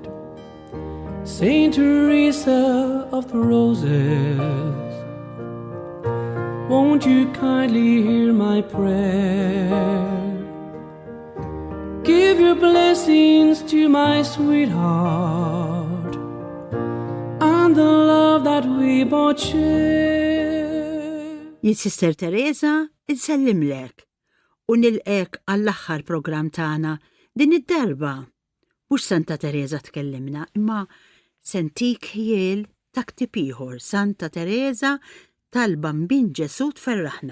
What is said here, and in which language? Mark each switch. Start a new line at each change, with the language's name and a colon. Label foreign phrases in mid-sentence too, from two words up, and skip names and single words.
English: Saint Teresa of the Roses, won't you kindly hear my prayer? Give your blessings to my sweetheart and the love that we both share.
Maltese: Sister Teresa, insellimlek u nilqek għall-aħħar program tagħna din id-darba. Mhux Santa Teresa tkellimna, imma sentik ħiel ta' ktieb ieħor, Santa Teresa tal-Bambin Ġesu tferraħna.